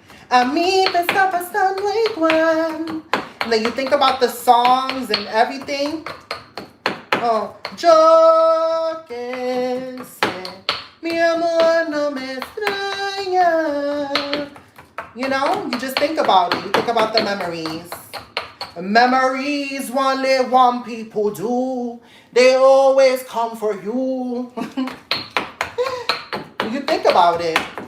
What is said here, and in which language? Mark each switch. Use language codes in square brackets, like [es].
[es] A mí me está pasando igual. [en] And then you think about the songs and everything. [es] Oh, yo que sé, mi amor no me extraña. [en] You know, you just think about it. You think about the memories. Memories one people do. They always come for you. You think about it.